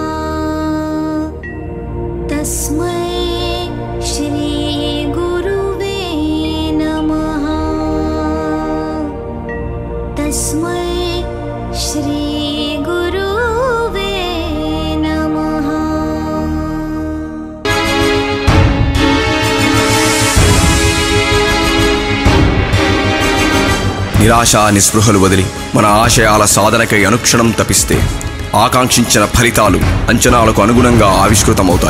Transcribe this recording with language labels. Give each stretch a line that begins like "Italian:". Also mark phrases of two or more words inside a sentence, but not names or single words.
Sanskrit: तस्मै श्री गुरुवे नमः। तस्मै श्री गुरुवे नमः।
Telugu: నిరాశ నిస్పృహలు వదిలి మన ఆశయాల సాధనకై అనుక్షణం తపిస్తే ఆకాంక్షించిన ఫలితాలు అంచనాలకు అనుగుణంగా ఆవిష్కృతమవుతాయి.